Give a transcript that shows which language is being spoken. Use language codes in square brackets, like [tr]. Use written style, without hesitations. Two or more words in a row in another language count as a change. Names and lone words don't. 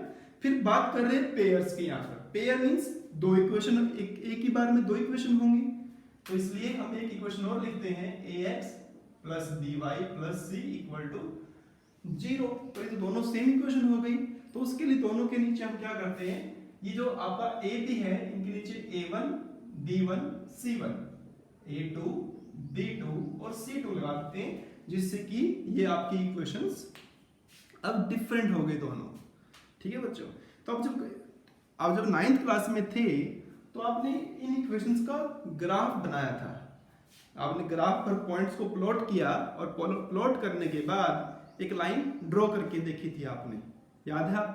[hi] फिर बात कर रहे हैं पेयर्स की। यहाँ पर [en] pair means [hi] दो इक्वेशन, एक ही बार में दो इक्वेशन होंगी, तो इसलिए हम एक इक्वेशन और लिखते हैं [en] ax plus by plus c equal to 0. [hi] तो ये तो दोनों [en] same equation [hi] हो गई, तो उसके लिए दोनों के नीचे हम क्या करते हैं, ये जो आपका a b है इनके नीचे a1 b1 c1 a2 b2 और c2 लगा देते हैं, जिससे कि ये आपकी इक्वेशंस अब डिफरेंट हो गए दोनों। ठीक है बच्चों, तो अब जब [en] 9th class [hi] में थे तो आपने इन इक्वेशंस का ग्राफ बनाया था। आपने ग्राफ पर पॉइंट्स को प्लॉट किया और प्लॉट करने के बाद एक [en] line draw [hi] करके देखी थी आपने, याद है आपको।